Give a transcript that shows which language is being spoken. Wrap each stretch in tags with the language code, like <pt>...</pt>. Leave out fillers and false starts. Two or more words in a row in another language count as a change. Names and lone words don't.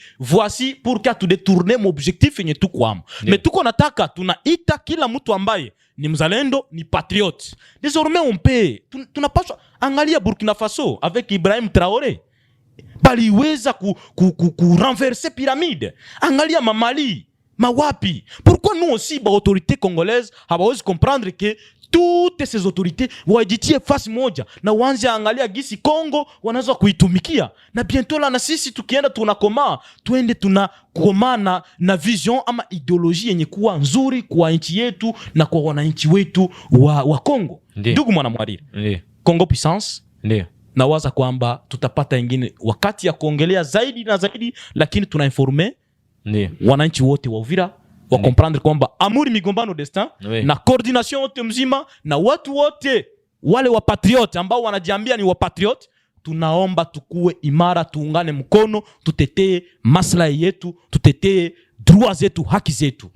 <fr>Voici pour que tu détourner mon objectif</fr> <sw>yenye tuko amo. Mais tuko nataka tunaita kila mtu ambaye ni mzalendo, ni patriote.</sw> <fr>Désormais on paie.</fr> <sw>Tunapaswa angalia Burkina Faso avec Ibrahim Traoré. Baliweza ku</sw> <fr>renverser pyramide.</fr> <sw>Angalia Mali, Mawapi.</sw> <fr>Pourquoi nous aussi,</fr> <sw>ba</sw> <fr>autorité congolaise,</fr> <sw>hawawezi</sw> <fr>comprendre que toutes ces autorités</fr> <sw>wajitie fasi moja na wanze angalia gisi Congo wanaweza kuitumikia, na</sw> <fr>bientôt la</fr> <sw>na sisi tukienda tunakoma, tuende tunakomana na vision ama ideologie yenye kuwa nzuri kwa nchi yetu na kwa wananchi wetu wa Congo. Ndugu mwana Mwari, Congo Puissance, nawaza kwamba tutapata ingine wakati ya kuongelea zaidi na zaidi, lakini tunainforme wananchi wote wa Uvira wa comprendre kwamba Amuri Migombano Destin na coordination wote mzima na watu wote wale wa patriote ambao wanajiambia ni wa patriote, tunaomba tukue imara, tuungane mkono, tutetee maslahi yetu, tutetee droits zetu, haki zetu.</sw>